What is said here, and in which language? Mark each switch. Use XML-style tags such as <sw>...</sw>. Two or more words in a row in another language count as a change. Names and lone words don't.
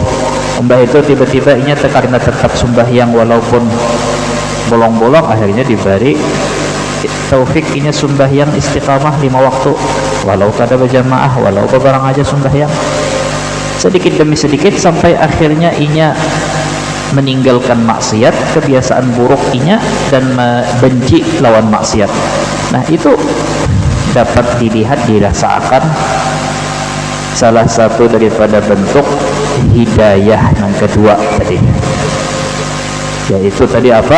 <id>Umbah itu tiba-tiba inya karena tetap sembahyang walaupun bolong-bolong, akhirnya diberi taufik inya sembahyang istiqamah 5 waktu, walau kada berjamaah, walau bebarang aja sembahyang sedikit demi sedikit, sampai akhirnya inya meninggalkan maksiat, kebiasaan buruk inya, dan benci lawan maksiat. Nah, itu dapat dilihat, dirasakan salah satu daripada bentuk hidayah yang kedua tadi, yaitu tadi apa?</id>